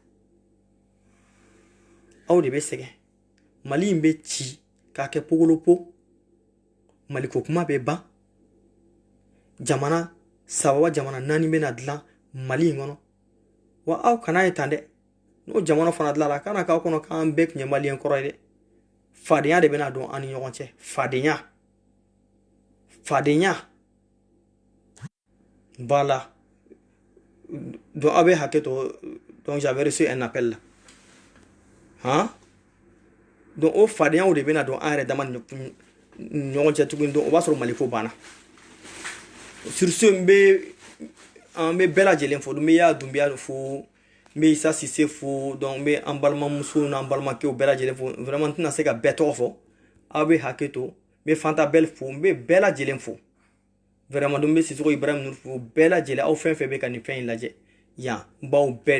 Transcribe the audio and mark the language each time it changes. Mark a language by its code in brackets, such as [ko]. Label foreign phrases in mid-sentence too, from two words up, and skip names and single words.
[bm] aw de bɛ sɛgɛn Mali in bɛ ci k'a kɛ pogolopo Mali ko kuma bɛ ban jamana 3 wa jamana 4 bɛna dilan Mali in kɔnɔ wa aw kana ye tan dɛ n'o jamana fana dilanra kana k'aw kɔnɔ k'an bɛɛ tun ye maliyɛn kɔrɔ ye dɛ fadenya de bɛna don an ni ɲɔgɔn cɛ fadenya [fr] voilà donc [bm] aw bɛ hakɛ to [fr] donc j'avais reçu un appel là hein donc [bm] o fadenyaw de bɛna don an yɛrɛ dama ni ɲɔgɔn cɛ tuguni donc o b'a sɔrɔ Mali ko banna [fr] sur ce [bm] n bɛ bɛɛ lajɛlen fo n bɛ Yaya Dunbiya fo n bɛ Isa Sise fo donc n bɛ an balimamusow n'an balimakɛw bɛɛ lajɛlen fo vraiment n tɛna se ka bɛɛ tɔgɔ fɔ aw bɛ hakɛ to n bɛ Fanta Bɛl fo n bɛ bɛɛ lajɛlen fo [fr] vraiment donc [bm] n bɛ Sisoko Ibrahim Nuru fo bɛɛ lajɛlen aw fɛn fɛn bɛ ka nin fɛn in lajɛ yan n b'aw bɛɛ